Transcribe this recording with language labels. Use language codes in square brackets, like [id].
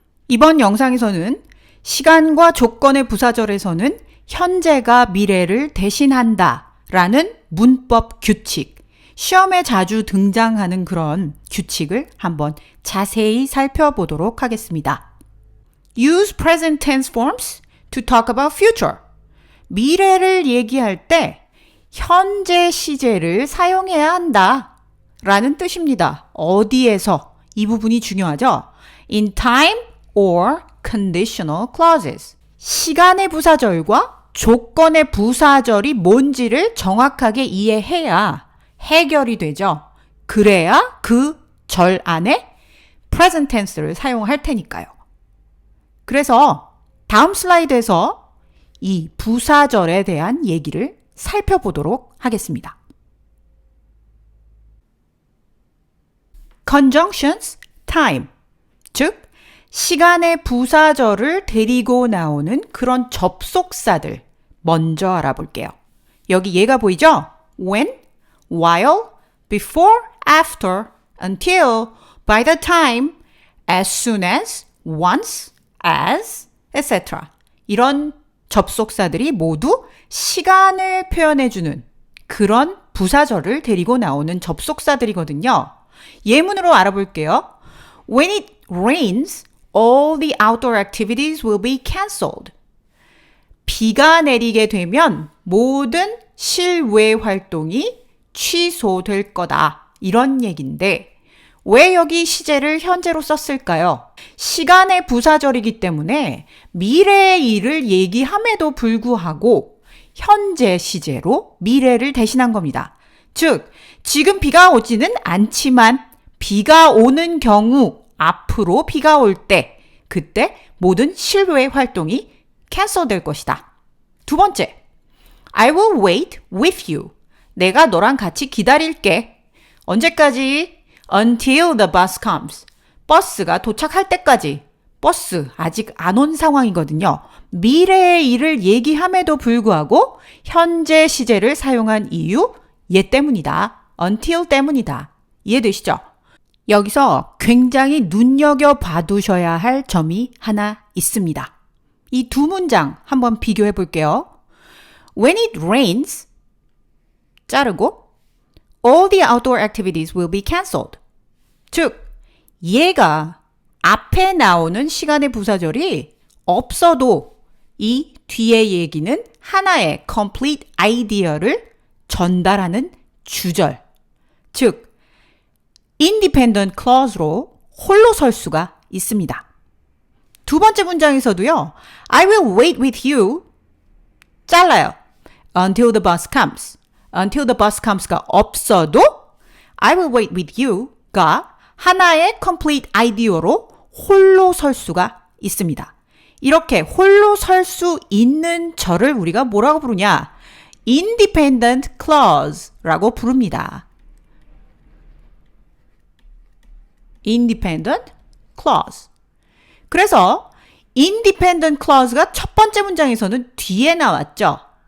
[ko] 이번 영상에서는 시간과 조건의 부사절에서는 현재가 미래를 대신한다 라는 문법 규칙, 시험에 자주 등장하는 그런 규칙을 한번 자세히 살펴보도록 하겠습니다. [en] Use present tense forms to talk about future. [ko] 미래를 얘기할 때 현재 시제를 사용해야 한다 라는 뜻입니다. 어디에서? 이 부분이 중요하죠. [en] In time or conditional clauses. [ko] 시간의 부사절과 조건의 부사절이 뭔지를 정확하게 이해해야 해결이 되죠. 그래야 그 절 안에 present tense를 사용할 테니까요. 그래서 다음 슬라이드에서 이 부사절에 대한 얘기를 살펴보도록 하겠습니다. [en] Conjunctions, time. [ko] 즉, 시간의 부사절을 데리고 나오는 그런 접속사들 먼저 알아볼게요. 여기 얘가 보이죠? [en] When, while, before, after, until, by the time, as soon as, once, as, etc. [ko] 이런 접속사들이 모두 시간을 표현해주는 그런 부사절을 데리고 나오는 접속사들이거든요. 예문으로 알아볼게요. [en] When it rains, all the outdoor activities will be cancelled. [ko] 비가 내리게 되면 모든 실외 활동이 취소될 거다. 이런 얘기인데 왜 여기 시제를 현재로 썼을까요? 시간의 부사절이기 때문에 미래의 일을 얘기함에도 불구하고 현재 시제로 미래를 대신한 겁니다. 즉, 지금 비가 오지는 않지만 비가 오는 경우 앞으로 비가 올 때 그때 모든 실외 활동이 캔슬될 것이다. 두 번째, [en] I will wait with you. [ko] 내가 너랑 같이 기다릴게. 언제까지? [en] Until the bus comes. [ko] 버스가 도착할 때까지. 버스 아직 안 온 상황이거든요. 미래의 일을 얘기함에도 불구하고 현재 시제를 사용한 이유 얘 때문이다. Until 때문이다. 이해되시죠? 여기서 굉장히 눈여겨봐 두셔야 할 점이 하나 있습니다. 이 두 문장 한번 비교해 볼게요. [en] When it rains, [ko] 자르고 [en] all the outdoor activities will be cancelled. [ko] 즉, 얘가 앞에 나오는 시간의 부사절이 없어도 이 뒤의 얘기는 하나의 complete idea를 전달하는 주절. 즉, independent clause로 홀로 설 수가 있습니다. 두 번째 문장에서도요. [en] I will wait with you. [ko] 잘라요. [en] Until the bus comes. Until the bus comes가 [ko] 없어도 [en] I will wait with you가 [ko] 하나의 complete idea로 홀로 설 수가 있습니다. 이렇게 홀로 설 수 있는 절을 우리가 뭐라고 부르냐? independent clause라고 부릅니다. independent clause. 그래서 independent clause가 첫 번째 문장에서는 뒤에 나왔죠.